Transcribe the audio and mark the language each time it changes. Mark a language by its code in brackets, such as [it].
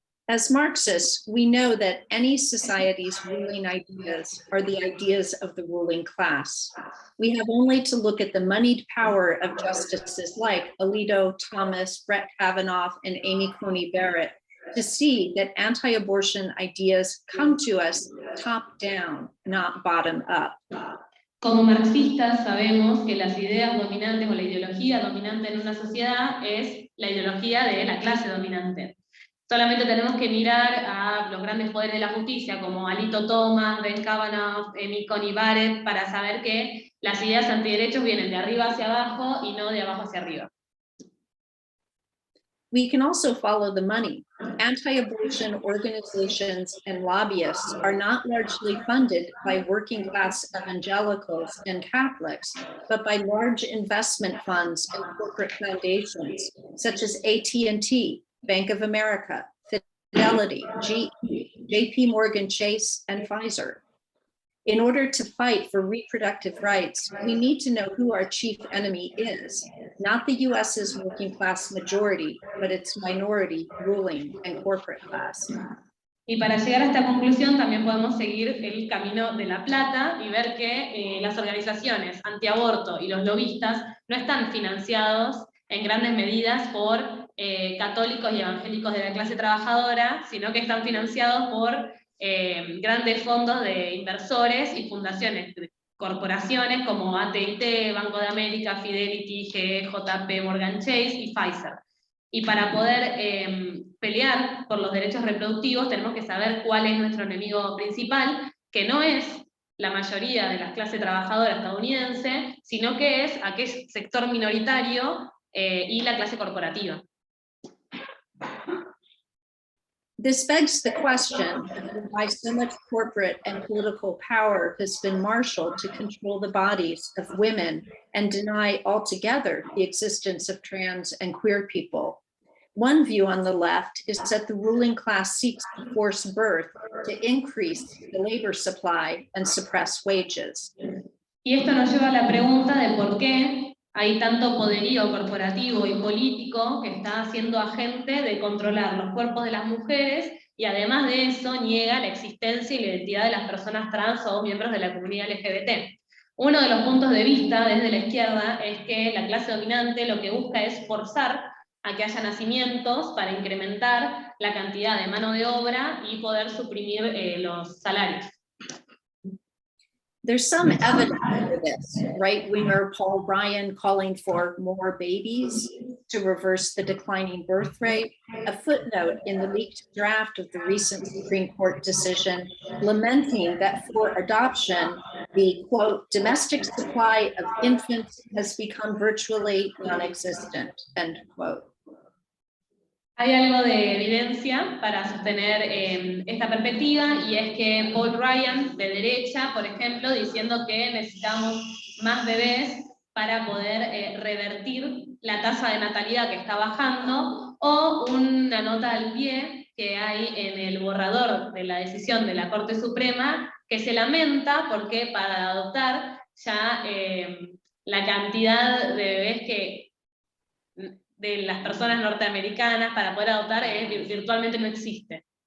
[en] As Marxists, we know that any society's ruling ideas are the ideas of the ruling class. We have only to look at the moneyed power of justices like Alito, Thomas, Brett Kavanaugh, and Amy Coney Barrett to see that anti-abortion ideas come to us top down, not bottom up. [es] Como marxistas sabemos que las ideas dominantes o la ideología dominante en una sociedad es la ideología de la clase dominante. Solamente tenemos que mirar a los grandes poderes de la justicia, como Alito Thomas, Brett Kavanaugh, Amy Coney Barrett, para saber que las ideas antiderechos vienen de arriba hacia abajo y no de abajo hacia arriba. [en] We can also follow the money. Anti-abortion organizations and lobbyists are not largely funded by working class evangelicals and Catholics, but by large investment funds and corporate foundations, such as AT&T, Bank of America, Fidelity, GE, JP Morgan Chase, and Pfizer. In order to fight for reproductive rights, we need to know who our chief enemy is, not the US's working class majority, but its minority ruling and corporate class. [es] Y para llegar a esta conclusión también podemos seguir el camino de la plata y ver que las organizaciones antiaborto y los lobistas no están financiados en grandes medidas por católicos y evangélicos de la clase trabajadora, sino que están financiados por grandes fondos de inversores y fundaciones, corporaciones como AT&T, Banco de América, Fidelity, GE, JP, Morgan Chase y Pfizer. Y para poder pelear por los derechos reproductivos tenemos que saber cuál es nuestro enemigo principal, que no es la mayoría de la clase trabajadora estadounidense, sino que es aquel sector minoritario y la clase corporativa. [en] This begs the question of why so much corporate and political power has been marshaled to control the bodies of women and deny altogether the existence of trans and queer people. One view on the left is that the ruling class seeks to force birth to increase the labor supply and suppress wages. [es] Y esto nos lleva a la pregunta de por qué hay tanto poderío corporativo y político que está siendo agente de controlar los cuerpos de las mujeres, y además de eso niega la existencia y la identidad de las personas trans o miembros de la comunidad LGBT. Uno de los puntos de vista desde la izquierda es que la clase dominante lo que busca es forzar a que haya nacimientos para incrementar la cantidad de mano de obra y poder suprimir los salarios. [en] There's some evidence for this. Right-winger Paul Ryan calling for more babies to reverse the declining birth rate. A footnote in the leaked draft of the recent Supreme Court decision lamenting that for adoption, the, quote, domestic supply of infants has become virtually non-existent, end quote. [es] Hay algo de evidencia para sostener esta perspectiva, y es que Paul Ryan, de derecha, por ejemplo, diciendo que necesitamos más bebés para poder revertir la tasa de natalidad que está bajando, o una nota al pie que hay en el borrador de la decisión de la Corte Suprema, que se lamenta porque para adoptar ya la cantidad de bebés que de las personas norteamericanas para poder adoptar virtualmente no existe.